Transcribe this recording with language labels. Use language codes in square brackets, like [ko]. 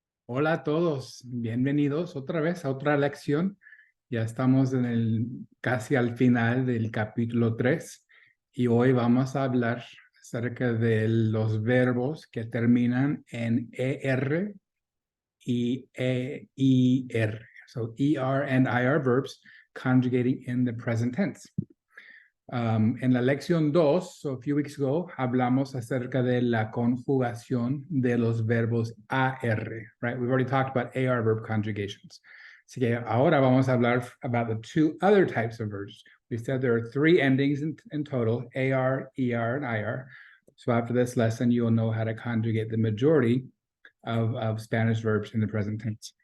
[es] Hola a todos, bienvenidos otra vez a otra lección. Ya estamos casi al final del capítulo 3 y hoy vamos a hablar acerca de los verbos que terminan en ER y EIR. [en] So ER and IR verbs conjugating in the present tense. [es] En la lección 2, [en] so a few weeks ago, [es] hablamos acerca de la conjugación de los verbos AR, right? [en] We've already talked about AR verb conjugations. [es] Así que ahora vamos a hablar [en] about the two other types of verbs. We said there are three endings in total, AR, ER, and IR. So after this lesson, you'll know how to conjugate the majority of Spanish verbs in the present tense.